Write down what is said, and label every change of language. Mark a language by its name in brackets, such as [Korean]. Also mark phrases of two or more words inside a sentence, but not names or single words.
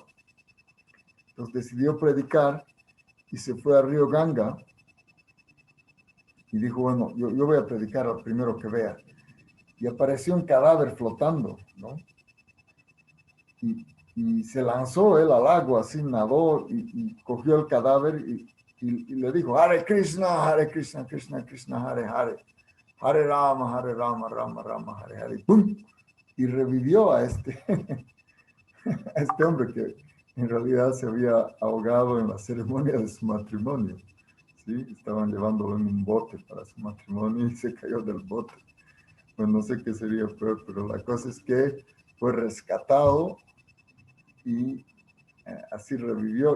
[Spanish] Entonces decidió predicar y se fue a Río Ganga y dijo, bueno, yo voy a predicar al primero que vea. Y apareció un cadáver flotando, ¿no? Y se lanzó él al agua, así nadó y cogió el cadáver y le dijo, [Sanskrit] Hare Krishna, Krishna Krishna, Hare Hare, Hare Rama, Rama Rama, Hare Hare, ¡pum! [Spanish] Y revivió a a este hombre que en realidad se había ahogado en la ceremonia de su matrimonio. ¿Sí? Estaban llevándolo en un bote para su matrimonio y se cayó del bote. Pues no sé qué sería peor, pero la cosa es que fue rescatado y así revivió.